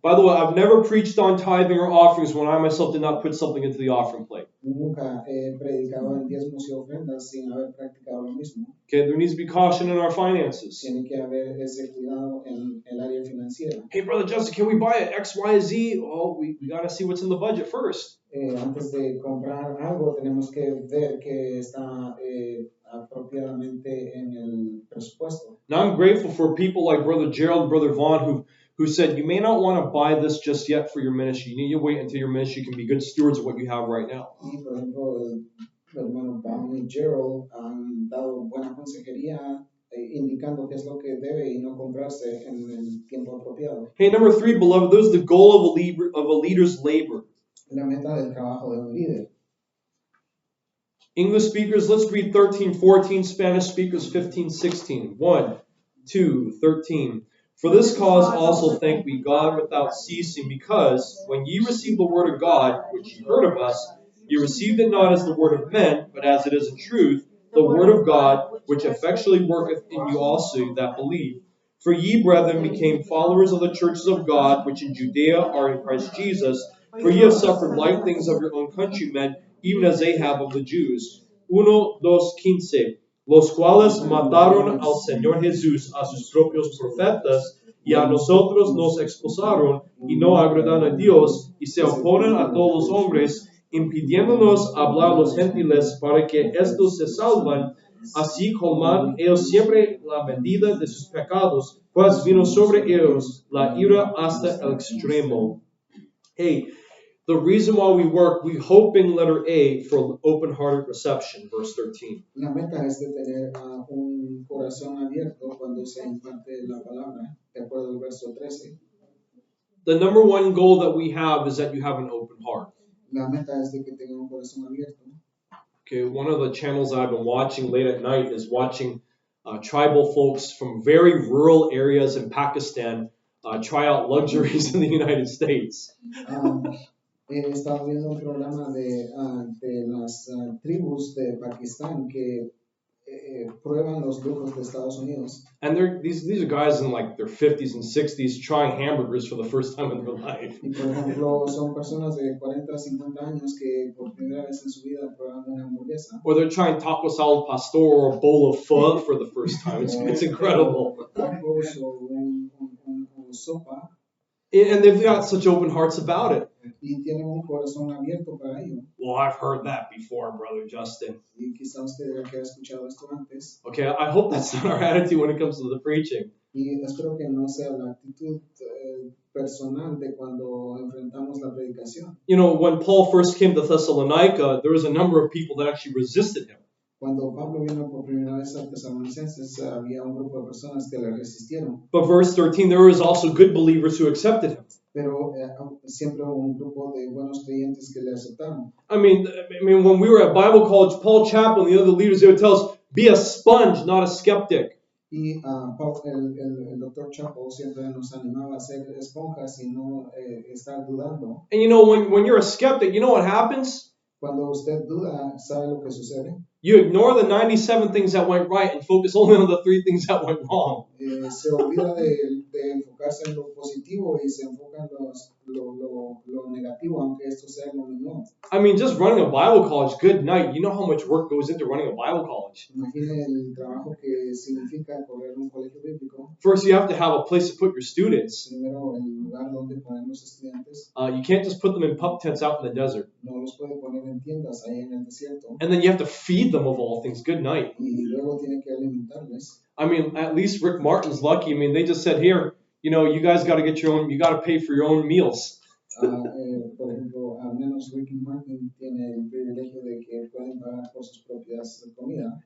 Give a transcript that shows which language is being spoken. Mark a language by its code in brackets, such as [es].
[en] By the way, I've never preached on tithing or offerings when I myself did not put something into the offering plate. [es] Nunca he predicado en diezmos y ofrendas sin haber practicado lo mismo. [en] Okay, there needs to be caution in our finances. [es] Tiene que haber ese cuidado en el área financiera. [en] Hey, Brother Justin, can we buy an X, Y, Z? Oh, we got to see what's in the budget first. [es] Antes de comprar algo, tenemos que ver que está apropiadamente en el presupuesto. [en] Now, I'm grateful for people like Brother Gerald and Brother Vaughn who said, you may not want to buy this just yet for your ministry. You need to wait until your ministry can be good stewards of what you have right now. [es] Y, por ejemplo, el hermano Vaughn y Gerald han dado buena consejería indicando qué es lo que debe y no comprarse en el tiempo apropiado. [en] Hey, number three, beloved, this is the goal of a leader's labor. [es] La meta del trabajo de un líder. [en] English speakers, let's read 13:14. Spanish speakers, 15:16. 1, 2, 13. For this cause also thank we God without ceasing, because when ye received the word of God, which ye heard of us, ye received it not as the word of men, but as it is in truth, the word of God, which effectually worketh in you also that believe. For ye, brethren, became followers of the churches of God, which in Judea are in Christ Jesus. For ye have suffered like things of your own countrymen, even as they have of the Jews. 1, 2, 15. [es] Los cuales mataron al Señor Jesús a sus propios profetas, y a nosotros nos expulsaron, y no agradan a Dios, y se oponen a todos los hombres, impidiéndonos hablar los gentiles para que estos se salvan, así colman ellos siempre la medida de sus pecados, pues vino sobre ellos la ira hasta el extremo. [en] Hey, the reason why we work, we hoping, letter A, for open-hearted reception, verse 13. [es] La meta es de tener un corazón abierto cuando se imparte la palabra, de acuerdo al verso 13. [en] The number one goal that we have is that you have an open heart. [es] La meta es de que tenga un corazón abierto. [en] Okay, one of the channels I've been watching late at night is watching tribal folks from very rural areas in Pakistan try out luxuries in the United States. [es] Ah, he estado viendo un programa de las tribus de Pakistán que prueban los lujos de Estados Unidos. [en] And these are guys in like their 50s and 60s trying hamburgers for the first time in their life. [es] Y por ejemplo, son personas de 40 a 50 años que por primera vez en su vida prueban una hamburguesa. [en] Or they're trying taco salad pastor or a bowl of pho for the first time. It's incredible. [es] Tacos o sopa. [en] And they've got such open hearts about it. [es] Y tienen un corazón abierto para ello. [en] Well, I've heard that before, Brother Justin. [es] Y quizá usted ya que ha escuchado esto antes. [en] Okay, I hope that's not our attitude when it comes to the preaching. [es] Y espero que no sea la actitud personal de cuando enfrentamos la predicación. [en] You know, when Paul first came to Thessalonica, there was a number of people that actually resisted him. [es] Cuando Pablo vino por primera vez a Tesalonicenses, había un grupo de personas que le resistieron. [en] But verse 13, there was also good believers who accepted him. [es] Pero siempre hubo un grupo de buenos creyentes que le aceptaron. [en] I mean, when we were at Bible college, Paul Chaplin and the other leaders, they would tell us, be a sponge, not a skeptic. [es] Y el Dr. Chappell siempre nos animaba a ser esponjas y no estar dudando. [en] And you know, when you're a skeptic, you know what happens? [es] Cuando usted duda, ¿sabe lo que sucede? [en] You ignore the 97 things that went right and focus only on the 3 things that went wrong. [es] Se olvida de enfocarse en lo positivo y se enfoca en lo negativo, aunque esto sea lo menor. [en] I mean, just running a Bible college, good night. You know how much work goes into running a Bible college. [es] Imagine el trabajo que significa correr un colegio bíblico. [en] First, you have to have a place to put your students. [es] Primero, el lugar donde poner los estudiantes. [en] You can't just put them in pup tents out in the desert. [es] No los puede poner en tiendas ahí en el desierto. [en] And then you have to feed them of all things. Good night. [es] Y luego tiene que alimentarles. [en] I mean, at least Rick Martin's lucky. I mean, they just said, here, you know, you guys got to get your own, you got to pay for your own meals. [es] Por ejemplo, al menos Ricky Martin tiene el privilegio de que pueden pagar por sus propias comidas.